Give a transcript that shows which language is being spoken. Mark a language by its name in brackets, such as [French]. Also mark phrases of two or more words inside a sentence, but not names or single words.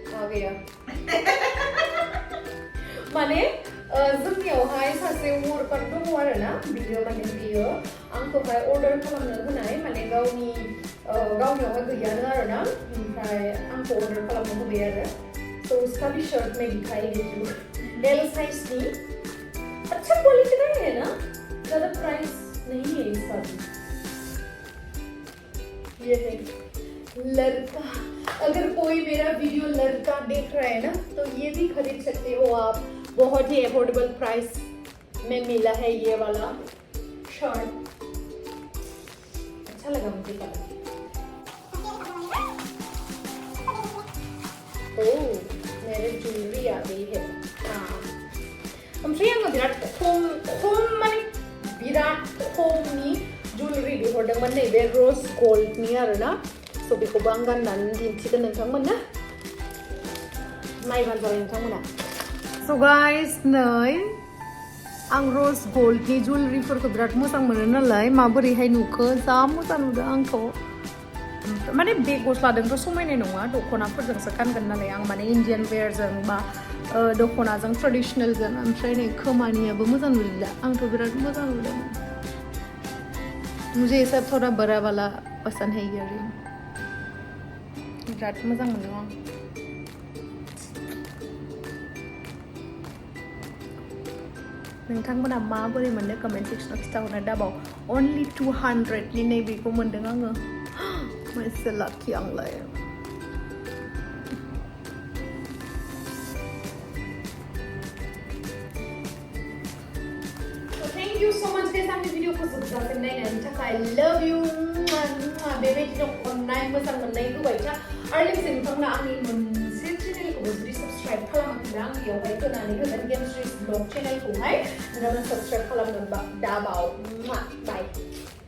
[Bodo] गैया माने जोंनियावहाय सासे वर्कार दङ आरो ना बियो माने बियो आंखौहाय अर्डार खालामनो होनाय माने गावनियावहाय गैयानो आरो ना ओमफ्राय आंखौ अर्डार खालामनो होबाय आरो [Hindi] तो उसका भी शर्ट में दिखाई देती हूँ एल साइज की अच्छा क्वालिटी का है ना ज़्यादा प्राइस नहीं है इसका भी ये है लड़का अगर कोई मेरा वीडियो लड़का देख रहा है ना तो ये भी खरीद सकते हो आप बहुत ही अफोर्डेबल प्राइस में मिला है ये वाला शर्ट अच्छा लगा मुझे कलर ओह मेरे ज्वेलरी आ गई है हाँ [Bodo] ओमफ्राय आङो बिराद खम माने बिराद खमनि ज्वेलरी बिहरदोंमोन नैबे र'ज गल्डनि आरोना स' बेखौबो आं गाननानै दिन्थिगोन नोंथांमोननो नायबानो जाबाय नोंथांमोना [English] so guys [Bodo] नै आं र'ज गल्डनि ज्वेलरीफोरखौ बिराद मोजां मोनो नालाय माबोरैहाय नुखो जा मोजां नुदों आंखौ माने बे गस्लाजोंथ' समायनाय नङा दख'नाफोरजोंसो गानगोन नालाय आं माने इन्डियान वेरजों बा दख'नाजों ट्रेडिशनेलजों ओमफ्राय नै खोमानियाबो मोजां नुला आंथ' बिराद मोजां नुदों [Hindi] मुझे ये सब थोड़ा बड़ा वाला पसंद है इयररिंग [Bodo] बिराद मोजां मोनो आं नोंथांमोना माबोरै मोननो कमेन्ट सेक्सनाव खिथाहरनो दाबाव अनलि 200नि नैबेखौ मोन्दों आङो एसे लाखि आंलाय [English] thank you so much guys [Bodo] आंनि भिडिअखौ जोबजासिम नायनायनि थाखाय [English] love you [Bodo] बेबायदिनो अननाय मोजां मोननाय होबाय था आरो लोगोसे नोंथांमोना आंनि मोनसे चेनेलखौबो जुदि साबस्क्राइब खालामाखैब्ला आं बेयावहाय होनानै होगोन गेमस्ट्रिस ब्लग चेनेलखौहाय नोंथांमोना साबस्क्राइब खालामगोन दाबाव बाय